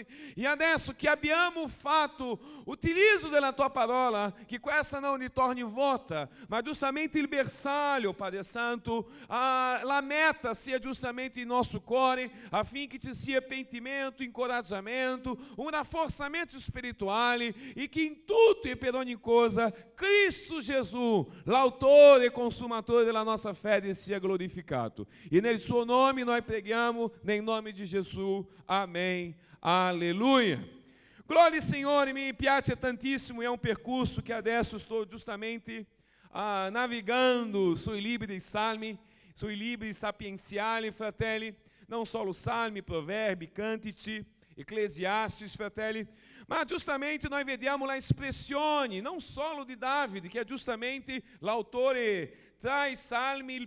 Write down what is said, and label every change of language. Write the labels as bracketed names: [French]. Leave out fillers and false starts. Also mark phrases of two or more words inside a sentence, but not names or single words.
[Italian] E adesso che abbiamo fatto utilizzo della tua parola, che questa non ritorni vuota, ma giustamente il bersaglio, Padre Santo, la meta sia giustamente il nostro cuore, affinché ci sia pentimento, incoraggiamento, un rafforzamento spirituale, e che in tutto e per ogni cosa Cristo Gesù, l'autore e consumatore della nostra fede, sia glorificato. E nel suo nome nós preghiamo, nel nome di Gesù. [Portuguese] Amém. Aleluia. Glória, [Italian] Signore, mi piace tantissimo, è un percorso che adesso sto giustamente navigando sui libri dei salmi, sui libri sapienziali, fratelli, non solo salmi, proverbi, cantici, Eclesiastes, fratelli, ma giustamente noi vediamo la espressione, non solo di Davide, che è giustamente l'autore tra i salmi il